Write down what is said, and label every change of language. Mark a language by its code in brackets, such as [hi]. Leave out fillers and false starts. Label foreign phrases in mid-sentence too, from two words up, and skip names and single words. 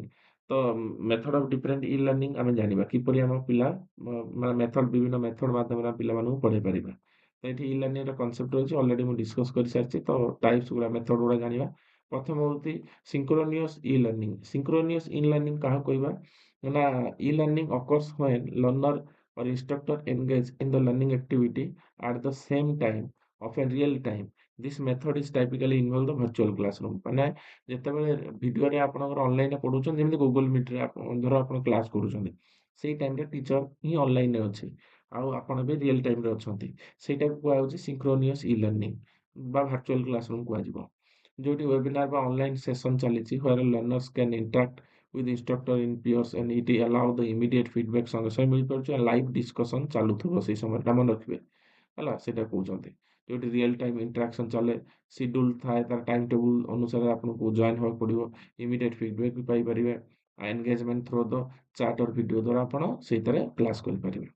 [or] ତ [en] method of different e learning [or] ଆମେ ଜାଣିବା କିପରି ଆମ ପିଲା ମାନେ ବିଭିନ୍ନ ମେଥଡ୍ ମାଧ୍ୟମରେ ଆମେ ପିଲାମାନଙ୍କୁ ପଢ଼େଇ ପାରିବା। ତ ଏଠି [en] e learning's concept [or] ରହିଛି ଅଲରେଡି ମୁଁ ଡିସ୍କସ୍ କରିସାରିଛି। ତ ଟାଇପ୍ସ ଗୁଡ଼ା ମେଥଡ୍ ଗୁଡ଼ା ଜାଣିବା। ପ୍ରଥମ ହଉଛି [en] synchronous e learning. synchronous e learning [or] କାହାକୁ କହିବା ନା [en] e learning occurs when learner or instructor engage in the learning activity at the same time of a real time. This method is typically involve the virtual classroom. [or] ମାନେ ଯେତେବେଳେ ଭିଡ଼ିଓରେ ଆପଣଙ୍କର ଅନଲାଇନରେ ପଢୁଛନ୍ତି ଯେମିତି ଗୁଗଲ ମିଟରେ ଧର ଆପଣ କ୍ଲାସ୍ କରୁଛନ୍ତି ସେଇ ଟାଇମରେ ଟିଚର ହିଁ ଅନଲାଇନରେ ଅଛି ଆଉ ଆପଣ ବି [en] real time [or] ଅଛନ୍ତି। ସେଇଟାକୁ କୁହାଯାଉଛି [en] synchronous e learning [or] ବା [en] virtual classroom [or] କୁହାଯିବ। ଯୋଉଠି ୱେବିନାର ବା [en] online session ଚାଲିଛି where learners can interact with instructor in peers and it allow the immediate feedback [or] ସଙ୍ଗେ ସଙ୍ଗେ ମିଳିପାରୁଛି [en] live discussion [or] ଚାଲୁଥିବ ସେଇ ସମୟରେ ମନେ ରଖିବେ। ହେଲା ସେଇଟା କହୁଛନ୍ତି ଯୋଉଠି [en] real time interaction [or] ଚାଲେ ସିଡ୍ୟୁଲ ଥାଏ ତାର [en] time table [or] ଅନୁସାରେ ଆପଣଙ୍କୁ ଜଏନ୍ ହେବାକୁ ପଡ଼ିବ। [en] immediate feedback [or] ବି ପାଇପାରିବେ। [en] engagement through the chat or video [or] ଦ୍ୱାରା ଆପଣ ସେଇଥିରେ କ୍ଲାସ୍ କରିପାରିବେ।